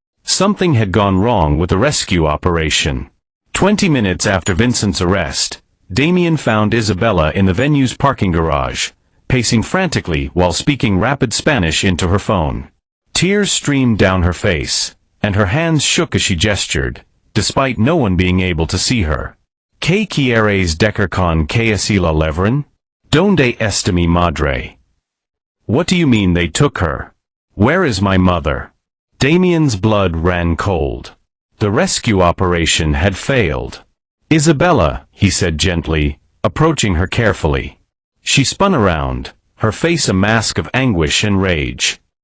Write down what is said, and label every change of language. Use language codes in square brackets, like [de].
[en] Something had gone wrong with the rescue operation. 20 minutes after Vincent's arrest, Damien found Isabella in the venue's parking garage, pacing frantically while speaking rapid Spanish into her phone. Tears streamed down her face, and her hands shook as she gestured, despite no one being able to see her. [es] "¿Qué quieres decir con que así la llevaron? ¿Dónde está mi madre? [en] What do you mean they took her? Where is my mother?" Damien's blood ran cold. The rescue operation had failed. "Isabella," he said gently, approaching her carefully. She spun around, her face a mask of anguish and rage.